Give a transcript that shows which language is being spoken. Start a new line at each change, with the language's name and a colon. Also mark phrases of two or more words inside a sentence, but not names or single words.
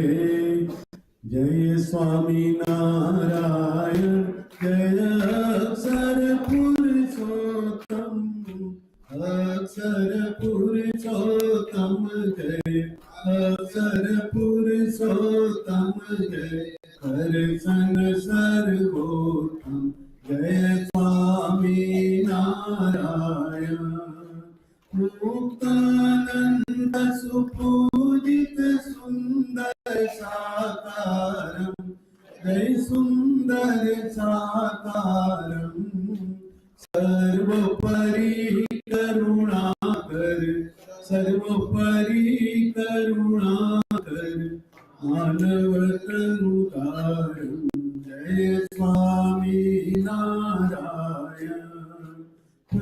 Gujarati: જય સ્વામિનારાયણ જય અક્ષર પુરુષોત્તમ અક્ષર પુરુષોત્તમ જય અક્ષર પુરુષોત્તમ જય હર સંગ સર્વોત્તમ જય સ્વામિનારાયણ.
Sanskrit: मुक्तानंद सुपूजित सुंदर साकारम जय सुंदर साकारम सर्वोपरि करुणाकर सर्वोपरि करुणाकर मानव तनुकारम जय स्वामी नारायण.